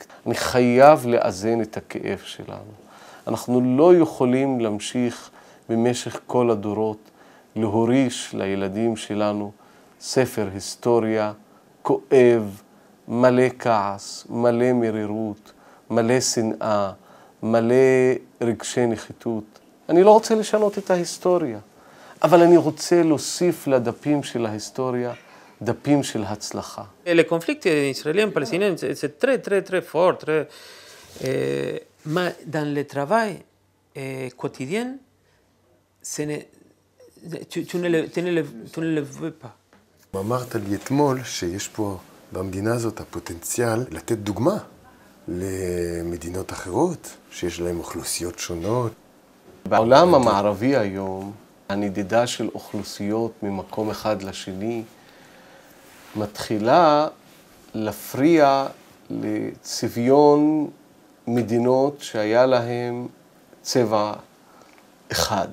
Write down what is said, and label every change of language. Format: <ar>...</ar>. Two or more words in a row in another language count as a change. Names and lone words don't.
<he>אני חייב לאזן את הכאב שלנו. אנחנו לא יכולים להמשיך במשך כל הדורות להוריש לילדים שלנו ספר היסטוריה כואב, מלא כעס, מלא מרירות, מלא שנאה, מלא רגשי נחיתות. אני לא רוצה לשנות את ההיסטוריה, אבל אני רוצה להוסיף לדפים של ההיסטוריה דפים של הצלחה.</he> <fr>Le conflit israélien-palestinien, c'est très fort. Mais dans le travail quotidien, tu ne le veux pas.</fr> <he>אמרת לי אתמול שיש פה במדינה הזאת הפוטנציאל לתת דוגמה למדינות אחרות, שיש להן אוכלוסיות שונות. בעולם המערבי היום, הנדידה של אוכלוסיות ממקום אחד לשני, מתחילה להפריע לצביון מדינות שהיה להן צבע אחד.</he>